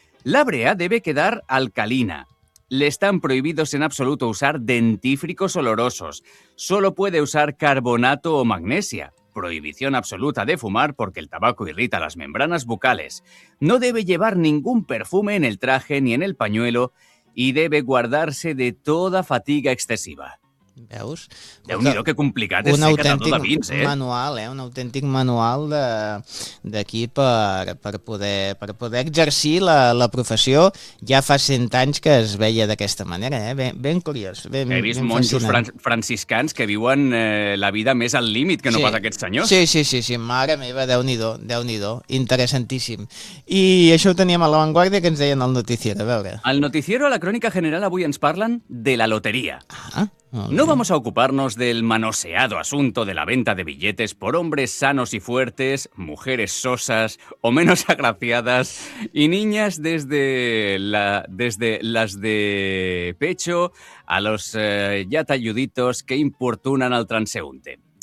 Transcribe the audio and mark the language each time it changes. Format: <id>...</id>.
<es>La brea debe quedar alcalina. Le están prohibidos en absoluto usar dentífricos olorosos. Solo puede usar carbonato o magnesia. Prohibición absoluta de fumar porque el tabaco irrita las membranas bucales. No debe llevar ningún perfume en el traje ni en el pañuelo y debe guardarse de toda fatiga excesiva.</es> <ca>Veus? Déu-n'hi-do, que complicat és ser catador de vins, eh? Manual, un autèntic manual d'aquí per poder exercir la professió. Ja fa 100 anys que es veia d'aquesta manera, eh? Ben curiós. He vist monjos franciscans que viuen la vida més al límit que no pas aquests senyors. Sí, mare meva, Déu-n'hi-do, interessantíssim. I això ho teníem a La Vanguardia, que ens deien al Noticiero, a veure. Al Noticiero, a la Crònica General, avui ens parlen de la loteria.</ca> <es>No vamos a ocuparnos del manoseado asunto de la venta de billetes por hombres sanos y fuertes, mujeres sosas o menos agraciadas y niñas desde las de pecho a los ya talluditos que importunan al transeúnte.</es>